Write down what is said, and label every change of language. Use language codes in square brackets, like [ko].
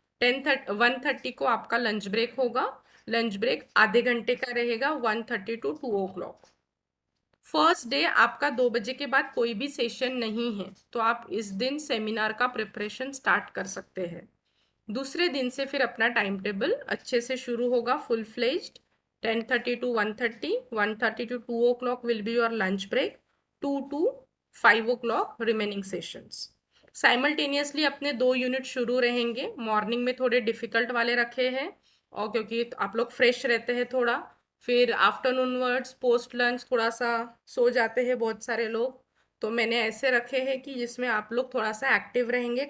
[hi] 1:30 को आपका lunch break होगा। लंच ब्रेक आधे घंटे का रहेगा, 1:30 to 2 o'clock। फर्स्ट डे आपका 2 बजे के बाद कोई भी सेशन नहीं है, तो आप इस दिन सेमिनार का प्रिपरेशन स्टार्ट कर सकते हैं। दूसरे दिन से फिर अपना टाइम टेबल अच्छे से शुरू होगा, full fledged. [en] 10:30 to 1:30, 1:30 to 2 o'clock will be your lunch break, 2 to 5 o'clock remaining sessions. [hi] Simultaneously अपने 2 यूनिट शुरू रहेंगे। मॉर्निंग में थोड़े डिफिकल्ट वाले रखे हैं, और क्योंकि आप लोग फ्रेश रहते हैं थोड़ा, फिर आफ्टरनून वर्ड्स पोस्ट लंच थोड़ा सा सो जाते हैं बहुत सारे लोग, तो मैंने ऐसे रखे हैं कि जिसमें आप लोग थोड़ा सा एक्टिव रहेंगे।